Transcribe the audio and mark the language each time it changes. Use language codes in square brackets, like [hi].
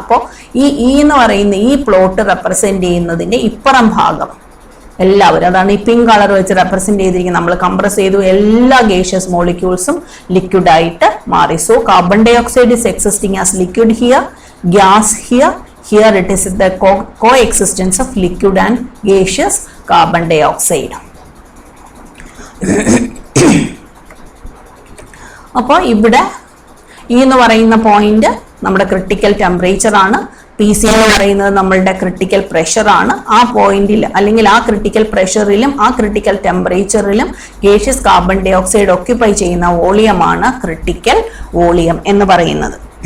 [ml] അപ്പോൾ ഈ ഇ എന്ന് പറയുന്ന ഈ പ്ലോട്ട് റെപ്രസെന്റ് ചെയ്യുന്നതിന്റെ ഇപ്പുറം ഭാഗം എല്ലാവരും, അതാണ് ഈ പിങ്ക് കളർ വെച്ച് റെപ്രസെന്റ് ചെയ്തിരിക്കുന്നത്. നമ്മൾ കംപ്രസ് ചെയ്തു, എല്ലാ ഗേഷ്യസ് മോളിക്യൂൾസും ലിക്വിഡ് ആയിട്ട് മാറി. [en] So carbon dioxide is existing as liquid here, gas here. Here it is the coexistence of liquid and gaseous carbon dioxide. [ml] അപ്പോൾ ഇവിടെ ഇ എന്ന് പറയുന്ന പോയിന്റ് നമ്മുടെ ക്രിട്ടിക്കൽ ടെമ്പറേച്ചർ ആണ്. പി സി എന്ന് പറയുന്നത് നമ്മളുടെ ക്രിട്ടിക്കൽ പ്രഷർ ആണ്. ആ പോയിന്റിൽ അല്ലെങ്കിൽ ആ ക്രിട്ടിക്കൽ പ്രഷറിലും ആ critical ടെമ്പറേച്ചറിലും gaseous carbon dye oxide occupy ചെയ്യുന്ന വോളിയമാണ് ക്രിട്ടിക്കൽ വോളിയം എന്ന് പറയുന്നത്.